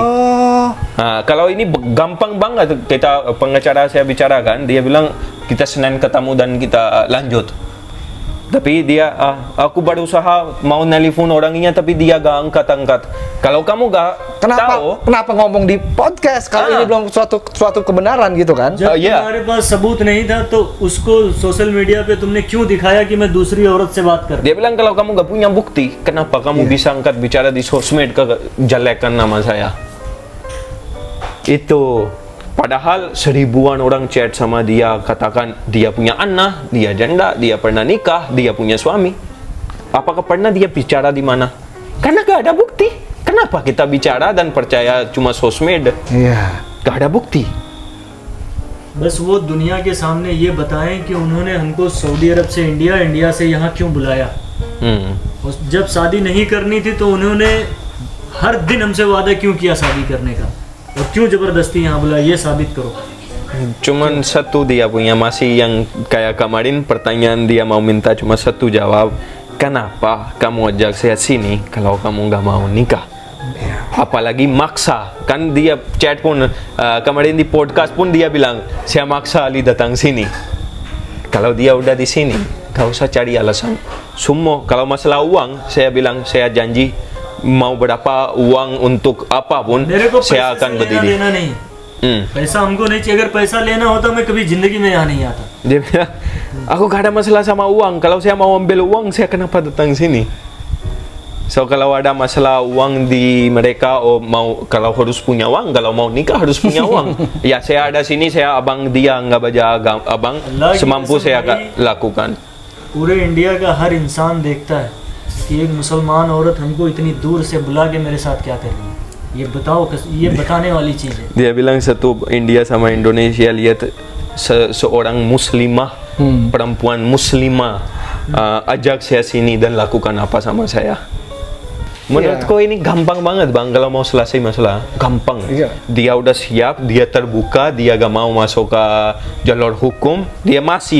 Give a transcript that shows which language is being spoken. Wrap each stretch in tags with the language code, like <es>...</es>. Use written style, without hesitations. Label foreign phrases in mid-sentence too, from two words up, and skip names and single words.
<id>Kalau ini gampang banget kita pengacara saya bicarakan, dia bilang kita Senin ketemu dan kita lanjut. Tapi dia, aku berusaha mau nelpon orangnya tapi dia gak angkat. Kalau kamu gak tahu, kenapa ngomong di podcast kalau ini belum suatu kebenaran gitu kan?</id> <hi>जब तुम्हारे पास सबूत नहीं था तो उसको</hi> <en>social media</en> <hi>पे तुमने क्यों दिखाया कि मैं दूसरी औरत से बात कर?</hi> <id>Dia bilang kalau kamu gak punya bukti, kenapa kamu bisa angkat bicara di sosmed kejelekan nama saya? Itu. Padahal seribuan orang chat sama dia, katakan dia punya anak, dia janda, dia pernah nikah, dia punya suami. Apakah pernah dia bicara di mana? Karena gak ada bukti. Kenapa kita bicara dan percaya cuma sosmed? Iya. Gak ada bukti.</id> <hi>बस वो दुनिया के सामने ये बताएं कि उन्होंने हमको सऊदी अरब से इंडिया से यहाँ क्यों बुलाया. जब शादी नहीं करनी थी तो उन्होंने हर दिन हमसे वादा क्यों किया शादी करने का और क्यों जबरदस्ती यहाँ बुलाया, ये साबित करो.</hi> <id>Cuman satu dia punya, masih yang kayak kemarin pertanyaan dia mau minta cuma satu jawab. Kenapa kamu ajak saya sini kalau kamu gak mau nikah? Apalagi maksa. Kan dia chat pun kemarin di podcast pun dia bilang saya maksa Ali datang sini. Kalau dia udah di sini gak usah cari alasan. Semua kalau masalah uang saya bilang saya janji mau berapa uang untuk apapun saya akan berdiri.</id> <hi>पैसा हमको नहीं चाहिए. अगर पैसा लेना होता मैं कभी जिंदगी में यहाँ नहीं आता.</hi> <id>Dia bilang, aku gak ada masalah sama uang. Kalau saya mau ambil uang, saya kenapa datang sini? So kalau ada masalah uang di mereka, kalau harus punya uang, kalau mau nikah harus punya uang. Ya saya ada sini, saya abang dia nggak baca abang, semampu saya lakukan.</id> <hi>पूरे इंडिया का हर इंसान देखता है कि एक मुसलमान औरत हमको इतनी दूर से बुला के मेरे साथ क्या कर रही है. ये बताओ, ये बताने वाली चीज है.</hi> <id>Dia bilang satu India sama Indonesia lihat seorang muslimah, perempuan muslimah ajak saya sini dan lakukan apa sama saya. Menurutku ini gampang banget bang kalau mau selesai masalah, gampang. Iya. Dia udah siap, dia terbuka, dia gak mau masuk ke jalur hukum, dia masih.</id>